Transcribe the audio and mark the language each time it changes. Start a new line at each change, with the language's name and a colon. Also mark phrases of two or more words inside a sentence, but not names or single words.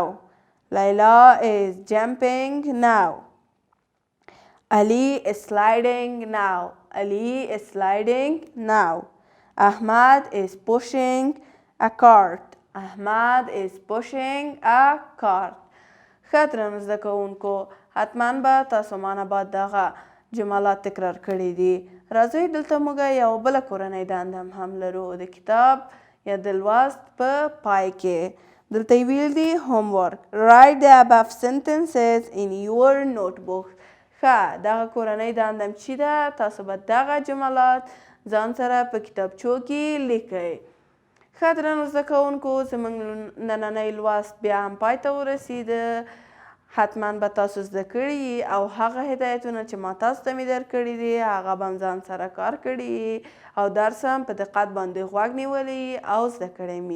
English: Layla is jumping now. Ali is sliding now. Ali is sliding now. Ahmad is pushing a cart. Ahmad is pushing a cart.
Pashto: ښه درنو زده کوونکو حتما به تاسو مانه بعد دغه جملات تکرار کړي دي. راځئ دلته موږ یو بله کورنۍ دنده هم لرو د کتاب یا د لوست په پای کې. دلته یې ویل دي homework.
English: Write the above sentences in your notebook.
Pashto: ښه دغه کورنۍ دنده چې ده تاسو به دغه جملات ځان سره په کتابچو کې لیکئ. ښه درنو زده کوونکو زموږ نننی لوست بیا هم پای ته ورسېده. حتما به تاسو زده کړي او هغه هدایتونه چې ما تاسو ته مې درکړي دي هغه به هم ځان سره کار کړي او درس هم په دقت باندې غوږ نیولی او زده کړی مې.